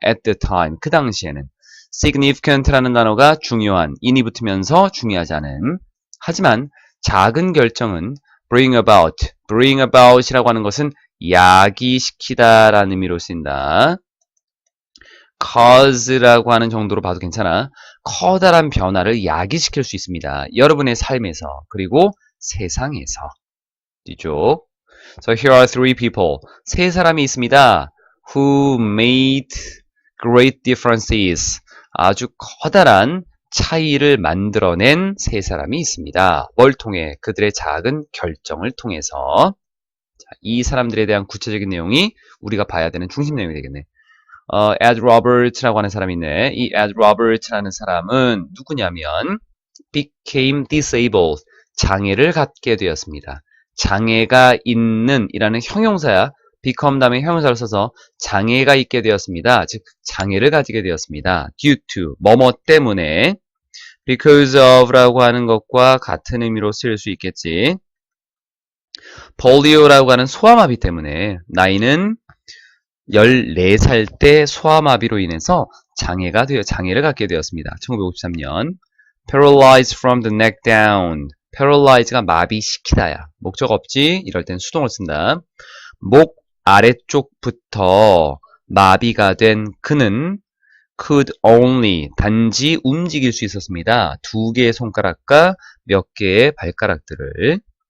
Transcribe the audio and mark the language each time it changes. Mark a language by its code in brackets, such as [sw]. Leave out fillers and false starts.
[en] at the time [ko] 그 당시에는 significant라는 단어가 중요한 in이 붙으면서 중요하지 않은 하지만 작은 결정은 [en] bring about [ko] 이라고 하는 것은 야기시키다 라는 의미로 쓰인다. cause라고 하는 정도로 봐도 괜찮아. 커다란 변화를 야기시킬 수 있습니다. 여러분의 삶에서 그리고 세상에서. 뒤쪽. [en] So here are three people. [ko] 세 사람이 있습니다. [en] Who made great differences. [ko] 아주 커다란 차이를 만들어낸 세 사람이 있습니다. 뭘 통해? 그들의 작은 결정을 통해서. 자, 이 사람들에 대한 구체적인 내용이 우리가 봐야 되는 중심 내용이 되겠네. Ed Roberts라고 하는 사람이 있네. 이 Ed Roberts라는 사람은 누구냐면 [en] became disabled. [ko] 장애를 갖게 되었습니다. 장애가 있는 이라는 형용사야. become 다음에 형용사를 써서 장애가 있게 되었습니다. 즉 장애를 가지게 되었습니다. [en] due to [ko] 뭐뭐 때문에 [en] because of [ko] 라고 하는 것과 같은 의미로 쓰일 수 있겠지. 폴리오라고 하는 소아마비 때문에 나이는 14살 때 소아마비로 인해서 장애를 갖게 되었습니다. 1953년. [en] paralyzed from the neck down. [ko] paralyze가 마비시키다야. 목적 없지? 이럴 땐 수동을 쓴다. 목 아래쪽부터 마비가 된 그는 [en] could only [ko] 단지 움직일 수 있었습니다. 2개의 손가락과 몇 개의 발가락들을.